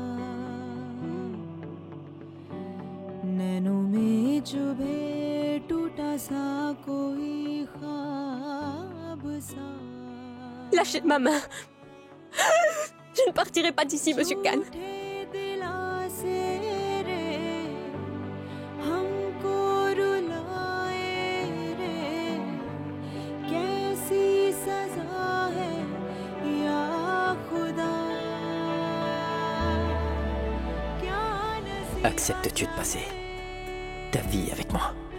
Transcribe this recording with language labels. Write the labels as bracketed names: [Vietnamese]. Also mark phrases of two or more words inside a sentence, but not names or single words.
[Hindi] नैनों में चुभे टूटा सा कोई ख्वाब सा [French] Lâchez ma main. Je ne partirai pas d'ici, Monsieur Khan. Acceptes-tu de passer ta vie avec moi?